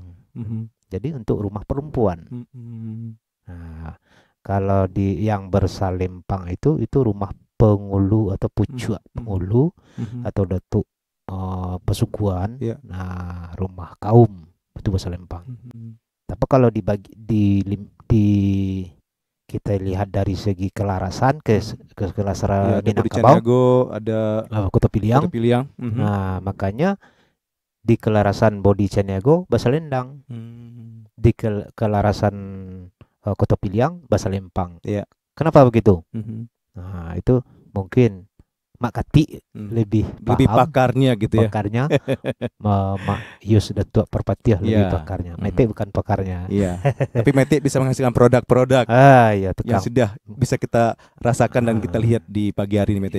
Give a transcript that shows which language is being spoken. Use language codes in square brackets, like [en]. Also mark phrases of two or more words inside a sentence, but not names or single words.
[id] Jadi untuk rumah perempuan. Nah, kalau di yang bersalempang itu rumah pengulu atau pucuk pengulu atau datuk pesukuan. Nah, rumah kaum itu bersalempang. Tapi kalau kita lihat dari segi kelarasan kelarasan Minangkabau, ada Kota Piliang. Nah, makanya di kelarasan Bodi Caniago Basalendang, di kelarasan Kota Piliang Basalempang. Kenapa begitu? Nah, itu mungkin Mak Kati lebih pakarnya gitu ya. Pakarnya Mak Yus Datuk Perpatiah lebih pakarnya. Mete bukan pakarnya. Tapi Mete bisa menghasilkan produk-produk yang sudah bisa kita rasakan dan kita lihat di pagi hari ini Mete.